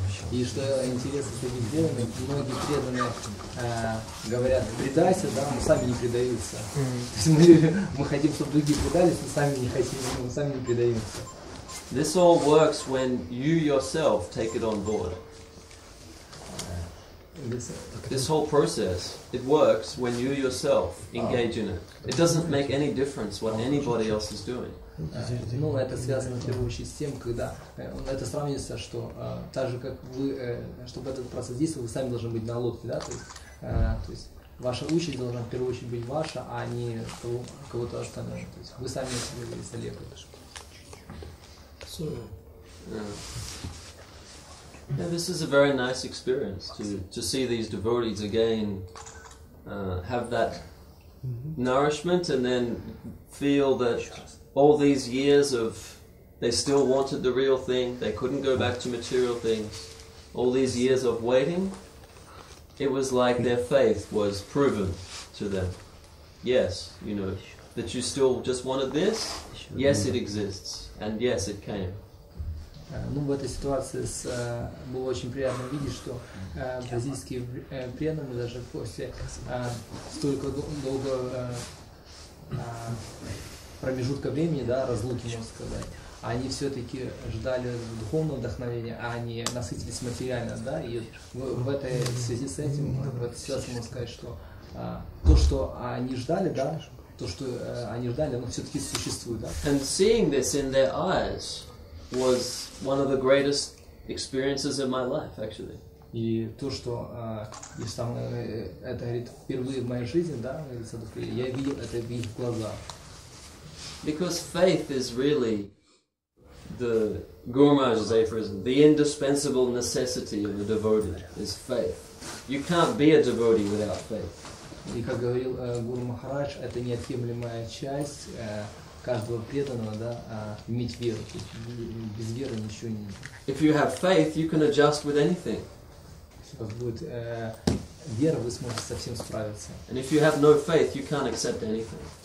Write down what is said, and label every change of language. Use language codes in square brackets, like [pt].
[ru] И что интересно среди преданных, многие преданные говорят, предайся, да, но сами не предаются. То есть мы хотим, чтобы другие предались, но сами не хотим, мы сами не предаемся. [en] This all works when you yourself take it on board. This whole process, it works when you yourself engage in it. It doesn't make any difference what anybody else is doing. [ru] Ну, это связано в первую очередь с тем, когда это сравнивается, что так же, как вы, чтобы этот процесс действовал, вы сами должны быть на лодке, да, то есть ваша участь должна в первую очередь быть ваша, а не кого-то остального. То есть вы сами себе говорите, лепите. [en] Yeah, this is a very nice experience to see these devotees again have that nourishment and then feel that all these years of they still wanted the real thing, they couldn't go back to material things, all these years of waiting, it was like their faith was proven to them. Yes, you know, that you still just wanted this, yes it exists, and yes it came. [ru] Ну, в этой ситуации было очень приятно видеть, что бразильские преданные даже после столько долгого промежутка времени, да, разлуки, можно сказать, они все-таки ждали духовного вдохновения, а они насытились материально, да, и в этой связи с этим, в этой ситуации можно сказать, что то, что они ждали, да, то, что они ждали, оно все-таки существует, да. [en] And seeing this in their eyes was one of the greatest experiences of my life, actually. [ru] И то, что если там, это говорит впервые в моей жизни, да, я видел это в их глазах. [en] Because faith is really the Guru Maharaj's aphorism, the indispensable necessity of a devotee is faith. You can't be a devotee without faith. [ru] И как говорил Гуру Махарадж, это неотъемлемая часть каждого преданного, да, иметь веру. Без веры ничего не. [en] If you have faith, you can adjust with anything. [ru] Если у вас будет вера, вы сможете со всем справиться. [en] And if you have no faith, you can't accept anything.